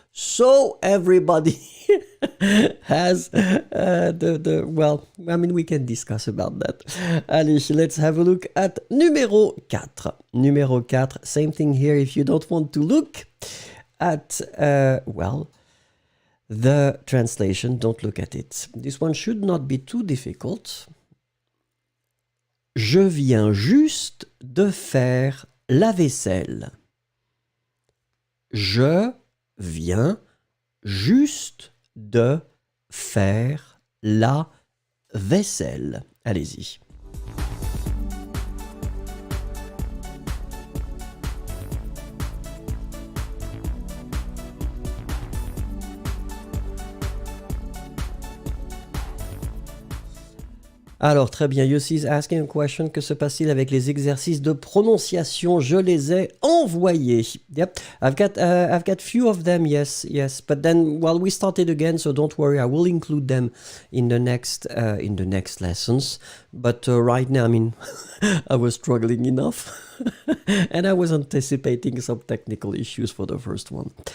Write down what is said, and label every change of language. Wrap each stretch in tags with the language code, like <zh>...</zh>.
<en>So everybody has well, I mean, we can discuss about that. Allez, let's have a look at numéro 4. Numéro 4, same thing here. If you don't want to look at, well, the translation, don't look at it. This one should not be too difficult.</en> <fr>Je viens juste de faire la vaisselle. Je viens juste de faire la vaisselle. Allez-y. Alors, très bien,</fr> <en>Yossi is asking a question.</en> <fr>Que se passe-t-il avec les exercices de prononciation? Je les ai envoyés.</fr> <en>Yep, I've got few of them, yes. But then, well, we started again, so don't worry. I will include them in the next lessons. But right now, I mean, I was struggling enough. And I was anticipating some technical issues for the first one.</en>